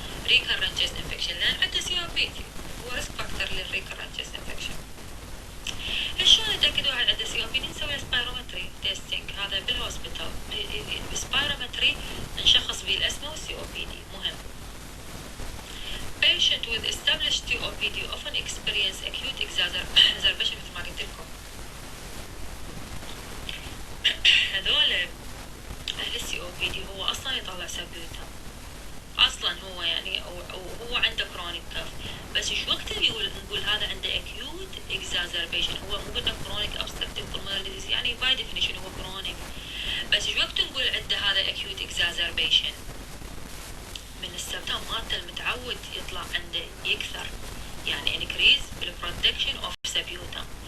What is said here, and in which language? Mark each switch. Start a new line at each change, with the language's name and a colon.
English: recurrent chest infection
Arabic: لان عنده
English: C O P D هو risk factor للrecurrent chest infection.
Arabic: شلون نتاكد واحد عنده سي او بي دي؟ نسوي سبايرومتري تيستينج هذا بالهوسبيتال بالسبايرومتري نشخص به الاسمه والسي او بي دي مهم.
English: patient with established COPD often experience acute exacerbation
Arabic: مثل ما قلت لكم. هذول أهل COPD هو أصلا يطلع سبيوتم أصلا هو يعني وهو عنده chronic cough بس إيش وقت اللي نقول هذا عنده acute exacerbation هو مو قلنا chronic obstructive pulmonary disease يعني
English: by definition
Arabic: هو chronic بس إيش وقت نقول عنده هذا acute exacerbation من السبتام مالته المتعود يطلع عنده يكثر يعني increase بالproduction of سبيوتم.